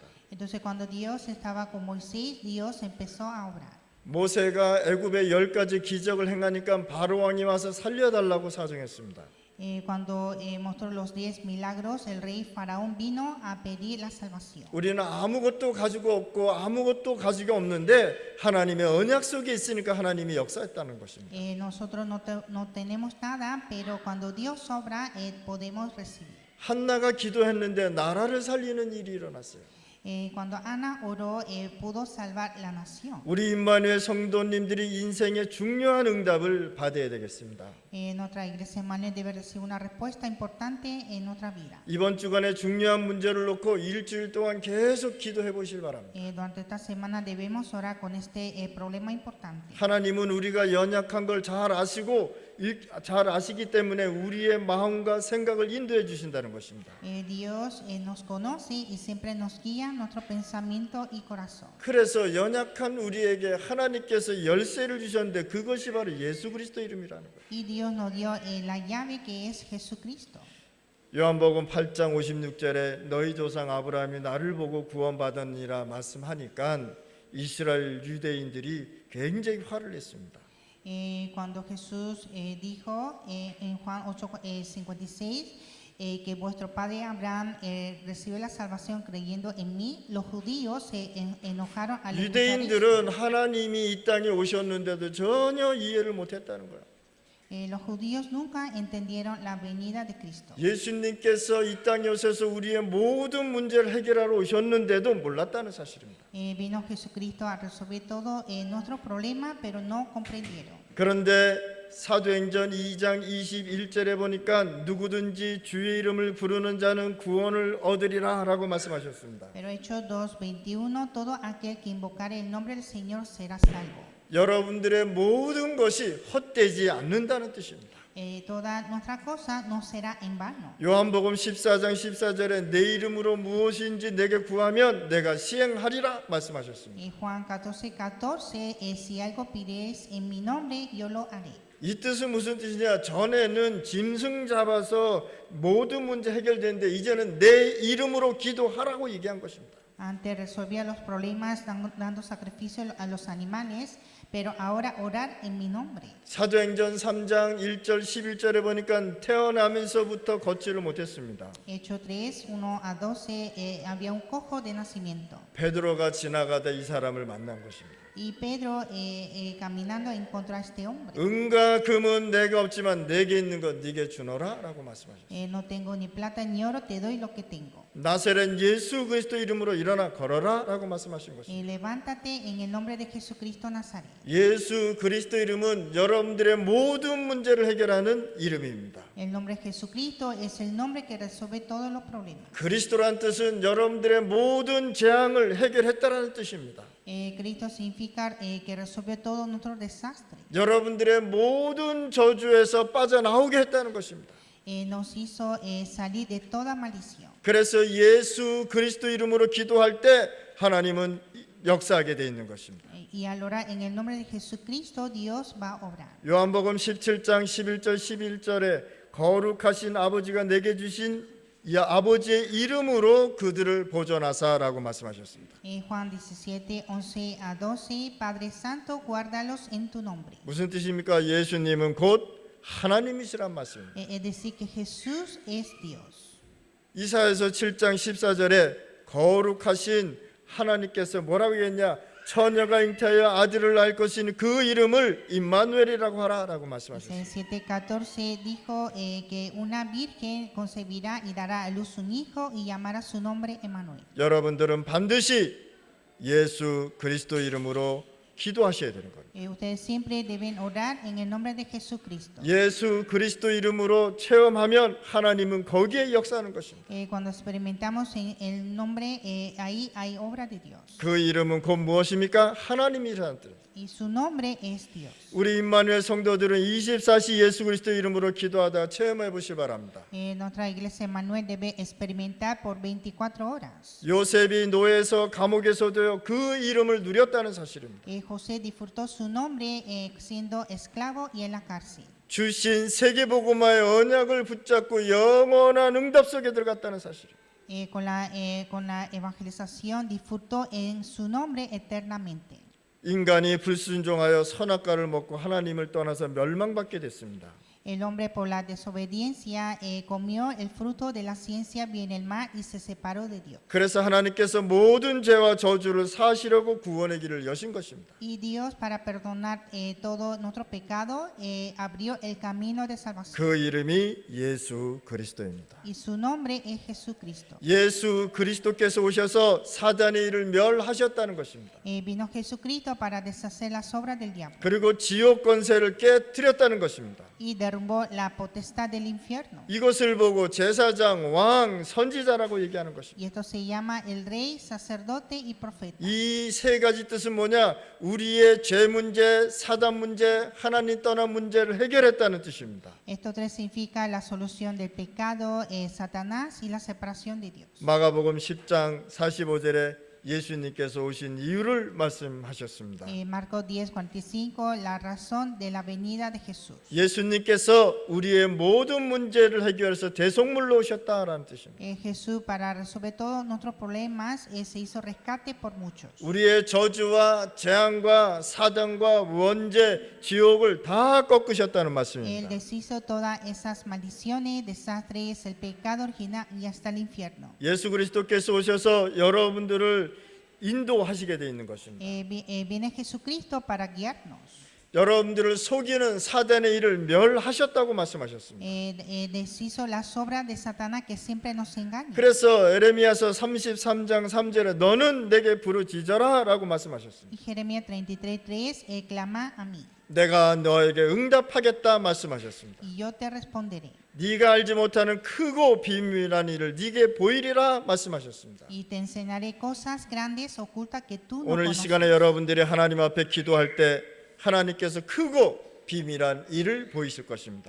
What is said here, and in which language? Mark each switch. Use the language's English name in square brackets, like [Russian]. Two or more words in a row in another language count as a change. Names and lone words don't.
[Spanish] Entonces cuando Dios estaba con Moisés, Dios empezó a obrar. [Korean] 모세가 애굽에 10가지 기적을 행하니까 바로 왕이 와서 살려달라고 사정했습니다. [Spanish] Cuando mostró los 10 milagros, el rey faraón vino a pedir la salvación. [Korean] 우리는 아무것도 가지고 없고 아무것도 가지고 없는데 하나님의 언약 속에 있으니까 하나님이 역사했다는 것입니다. [Spanish] Nosotros no tenemos nada, pero cuando Dios obra, podemos recibir. [Korean] 한나가 기도했는데 나라를 살리는 일이 일어났어요. [Spanish] Cuando Ana oró, pudo salvar la nación. [Korean] 우리 임마누엘 성도님들이 인생의 중요한 응답을 받아야 되겠습니다. [Spanish] Nuestra iglesia Emmanuel debe recibir una respuesta importante en nuestra vida. [Korean] 이번 주간에 중요한 문제를 놓고 일주일 동안 계속 기도해 보실 바랍니다. [Spanish] Durante esta semana debemos orar con este problema importante. [Korean] 하나님은 우리가 연약한 걸 잘 아시고 잘 아시기 때문에 우리의 마음과 생각을 인도해 주신다는 것입니다. [Spanish] Dios nos conoce y siempre nos guía nuestro pensamiento y corazón. [Korean] 그래서 연약한 우리에게 하나님께서 열쇠를 주셨는데 그것이 바로 예수 그리스도 이름이라는 거예요. [Spanish] Y Dios nos dio la llave que es Jesucristo. [Korean] 요한복음 8장 56절에 너희 조상 아브라함이 나를 보고 구원받았니라 말씀하니까 이스라엘 유대인들이 굉장히 화를 냈습니다. [Spanish] Cuando Jesús dijo en Juan 8:56 que vuestro padre Abraham recibió la salvación creyendo en mí, los judíos se enojaron al escuchar esto. [Korean] 유대인들은 하나님이 이 땅에 오셨는데도 전혀 이해를 못했다는 거예요. [Spanish] Los judíos nunca entendieron la venida de Cristo. [Korean] 예수님께서 이 땅에 오셔서 우리의 모든 문제를 해결하러 오셨는데도 몰랐다는 사실입니다. [Spanish] Vino Jesucristo a resolver todo nuestros problemas, pero no comprendieron. [Korean] 그런데 사도행전 2장 21절에 보니까 누구든지 주의 이름을 부르는 자는 구원을 얻으리라 라고 말씀하셨습니다. [Spanish] Pero Hechos 2:21, todo aquel que invocare el nombre del Señor será salvo. [Korean] 여러분들의 모든 것이 헛되지 않는다는 뜻입니다. [Spanish] Toda nuestra cosa no será en vano. [Korean] 요한복음 14장 14절에 내 이름으로 무엇인지 내게 구하면 내가 시행하리라 말씀하셨습니다. [Spanish] Juan 14:14, si algo pidieres en mi nombre, yo lo haré. [Korean] 이 뜻은 무슨 뜻이냐? 전에는 짐승 잡아서 모든 문제 해결되는데 이제는 내 이름으로 기도하라고 얘기한 것입니다. [Spanish] Antes resolvía los problemas dando sacrificio a los animales, pero ahora orar en mi nombre. [Korean] 사도행전 3장 1절 11절에 보니까 태어나면서부터 걷지를 못했습니다. [Spanish] Hechos 3:1-12, había un cojo de nacimiento. [Korean] 베드로가 지나가다 이 사람을 만난 것입니다. [Spanish] Y Pedro caminando encontró a este hombre. [Korean] 은과 금은 내가 없지만 내게 있는 것 네게 주노라라고 말씀하셨어요. [Spanish] No tengo ni plata ni oro, te doy lo que tengo. [Korean] 나사렛 예수 그리스도 이름으로 일어나 걸어라라고 말씀하신 것입니다. [Spanish] Levántate en el nombre de Jesucristo Nazaret. [Korean] 예수 그리스도 이름은 여러분들의 모든 문제를 해결하는 이름입니다. [Spanish] El nombre de Jesucristo es el nombre que resuelve todos los problemas. [Korean] 그리스도란 뜻은 여러분들의 모든 재앙을 해결했다라는 뜻입니다. [Spanish] Cristo significa que resuelve todos nuestros desastres. [Korean] 여러분들의 모든 저주에서 빠져나오게 했다는 것입니다. [Spanish] Nos hizo salir de toda maldición. [Korean] 그래서 예수 그리스도 이름으로 기도할 때 하나님은 역사하게 돼 있는 것입니다. [Spanish] Y al orar en el nombre de Jesucristo, Dios va a obrar. [Korean] 요한복음 17장 11절 11절에 거룩하신 아버지가 내게 주신 이 아버지의 이름으로 그들을 보존하사라고 말씀하셨습니다. [Spanish] Juan 17:11-12, Padre Santo, guárdalos en tu nombre. [Korean] 무슨 뜻입니까? 예수님은 곧 하나님이시란 말씀입니다. [Spanish] Es decir, que Jesús es Dios. [Korean] 이사야서 7장 14절에 거룩하신 하나님께서 뭐라고 했냐? 처녀가 잉태하여 아들을 낳을 것인 그 이름을 임마누엘이라고 하라라고 말씀하셨습니다. [Spanish] 7:14 dijo que una virgen concebirá y dará a luz un hijo y llamará su nombre Emmanuel. [Korean] 여러분들은 반드시 예수 그리스도 이름으로 기도하셔야 되는 겁니다. [Spanish] Ustedes siempre deben orar en el nombre de Jesucristo. [Korean] 예수 그리스도 이름으로 체험하면 하나님은 거기에 역사하는 것입니다. [Spanish] Cuando experimentamos en el nombre, ahí hay obra de Dios. [Korean] 그 이름은 곧 무엇입니까? 하나님이라는 뜻. [Spanish] Y su nombre es Dios. [Korean] 우리 임마누엘 성도들은 24시 예수 그리스도 이름으로 기도하다 체험해 보시기 바랍니다. [Spanish] Nuestra iglesia Emmanuel debe experimentar por 24 horas. [Korean] 요셉이 노예에서 감옥에서도 그 이름을 누렸다는 사실입니다. [Spanish] José disfrutó su nombre siendo esclavo y en la cárcel. [Korean] 주신 세계복음화의 언약을 붙잡고 영원한 응답 속에 들어갔다는 사실입니다. [Spanish] Con la evangelización disfrutó en su nombre eternamente. [Korean] 인간이 불순종하여 선악과를 먹고 하나님을 떠나서 멸망받게 됐습니다. [Spanish] El hombre por la desobediencia comió el fruto de la ciencia, vio en el mal y se separó de Dios. [Korean] 그래서 하나님께서 모든 죄와 저주를 사시려고 구원의 길을 여신 것입니다. [Spanish] Y Dios, para perdonar todo nuestro pecado, abrió el camino de salvación. [Korean] 그 이름이 예수 그리스도입니다. [Spanish] Y su nombre es Jesucristo. [Korean] 예수 그리스도께서 오셔서 사단의 일을 멸하셨다는 것입니다. [Spanish] Vino Jesucristo para deshacer las obras del diablo [Korean] 그리고 지옥 권세를 깨뜨렸다는 것입니다. [Spanish] y derrumbó la potestad del infierno. [Korean] 이것을 보고 제사장, 왕, 선지자라고 얘기하는 것입니다. [Spanish] Y esto se llama el rey, sacerdote y profeta. [Korean] 이 세 가지 뜻은 뭐냐? 우리의 죄 문제, 사단 문제, 하나님 떠난 문제를 해결했다는 뜻입니다. [Spanish] Esto tres significa la solución del pecado, Satanás y la separación de Dios. [Korean] 마가복음 10장 45절에 예수님께서 오신 이유를 말씀하셨습니다. [Spanish] Marcos 10:45, la razón de la venida de Jesús. [Korean] 예수님께서 우리의 모든 문제를 해결해서 대속물로 오셨다라는 뜻입니다. [Spanish] Jesús, para resolver todos nuestros problemas, se hizo rescate por muchos. [Korean] 우리의 저주와 재앙과 사단과 원죄, 지옥을 다 꺾으셨다는 Él 말씀입니다. [Spanish] deshizo todas esas maldiciones, desastres, el pecado original y hasta el infierno. [Korean] 예수 그리스도께서 오셔서 여러분들을 인도하시게 돼 있는 것입니다. [Spanish] Viene Jesucristo para guiarnos. [Korean] 여러분들을 속이는 사단의 일을 멸하셨다고 말씀하셨습니다. [Spanish] Deshizo las obras de Satanás que siempre nos engaña. [Korean] 그래서 에레미야서 33장 3절에 너는 내게 부르짖어라라고 말씀하셨습니다. [Spanish] Y Jeremías 33:3, clama a mí [Korean] 내가 너에게 응답하겠다 말씀하셨습니다. [Spanish] y yo te responderé. [Korean] 네가 알지 못하는 크고 비밀한 일을 네게 보이리라 말씀하셨습니다. [Spanish] Y te enseñaré cosas grandes ocultas que tú no [Korean] 오늘 이 conoces. 시간에 여러분들이 하나님 앞에 기도할 때 하나님께서 크고 비밀한 일을 보이실 것입니다.